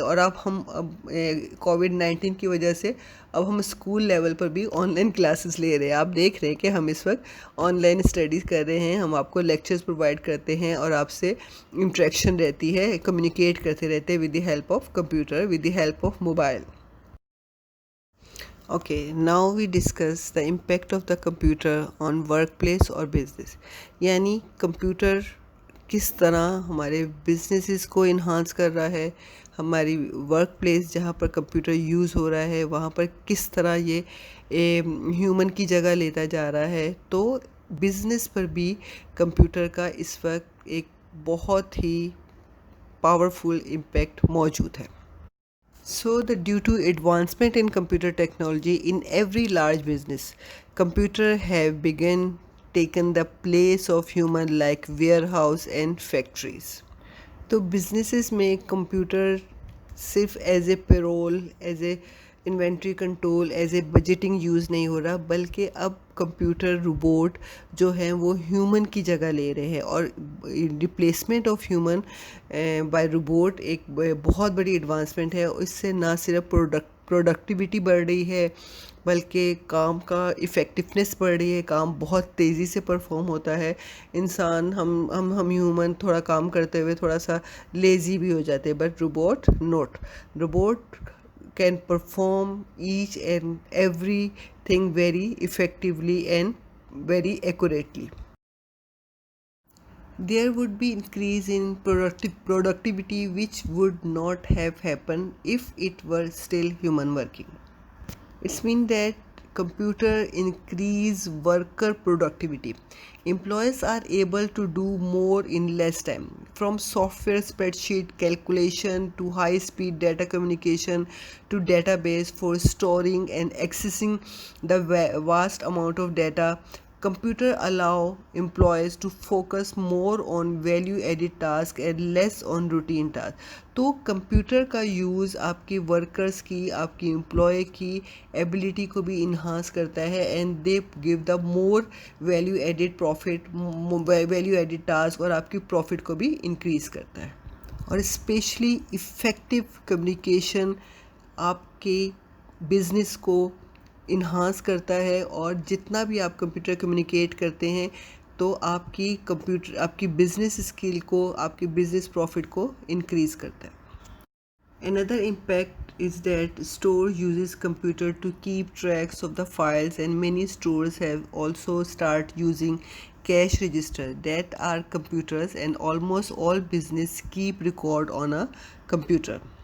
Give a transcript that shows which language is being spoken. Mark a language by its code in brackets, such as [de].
[hi] और अब कोविड-19 की वजह से अब हम स्कूल लेवल पर भी ऑनलाइन क्लासेस ले रहे हैं. आप देख रहे हैं कि हम इस वक्त ऑनलाइन स्टडीज़ कर रहे हैं. हम आपको लेक्चर्स प्रोवाइड करते हैं और आपसे इंटरेक्शन रहती है, कम्युनिकेट करते रहते हैं [en] With the help of computer, with the help of mobile. Okay, now we discuss the impact of the computer on workplace [hi] और [en] business. [hi] यानी कंप्यूटर किस तरह हमारे बिजनेसेस को इन्हांस कर रहा है, हमारी वर्क प्लेस जहाँ पर कंप्यूटर यूज़ हो रहा है वहाँ पर किस तरह ये ह्यूमन की जगह लेता जा रहा है. तो बिज़नेस पर भी कंप्यूटर का इस वक्त एक बहुत ही पावरफुल इम्पैक्ट मौजूद है. [en] So due to advancement in computer technology in every large business, computer have begun taken the place of human like warehouse and factories. [hi] तो businesses में computer सिर्फ [en] as a payroll, as a [hi] inventory control [en] as a budgeting [hi] use नहीं हो रहा, बल्कि अब computer robot जो हैं वो ह्यूमन की जगह ले रहे हैं, और [en] replacement of human by robot [hi] एक बहुत बड़ी एडवांसमेंट है। इससे ना सिर्फ प्रोडक्टिविटी बढ़ रही है, बल्कि काम का इफ़ेक्टिवनेस बढ़ रही है, काम बहुत तेज़ी से परफॉर्म होता है। इंसान हम ह्यूमन थोड़ा काम करते हुए थोड़ा सा लेज़ी भी हो जाते हैं, [en] But robot not. Robot can perform each and everything very effectively and very accurately. There would be increase in productivity which would not have happened if it were still human working. It's mean that computer increase worker productivity. Employees are able to do more in less time. From software spreadsheet calculation to high speed data communication to database for storing and accessing the vast amount of data, computer allow employees to focus more on value added task and less on routine task. [hi] तो computer का use आपके workers की, आपकी employ की ability को भी enhance करता है, [en] and they give the more value added profit, [hi] value added task, और आपकी प्रॉफिट को भी इंक्रीज़ करता है। और स्पेशली इफ़ेक्टिव कम्युनिकेशन आपके बिजनेस को इन्हांस करता है, और जितना भी आप कंप्यूटर कम्युनिकेट करते हैं तो आपकी बिजनेस स्किल को, आपकी बिजनेस प्रॉफिट को इंक्रीज़ करता है। [en] Another impact is that store uses computer to keep tracks of the files, and many stores have also start using cash register that are computers, and almost all business keep record on a computer.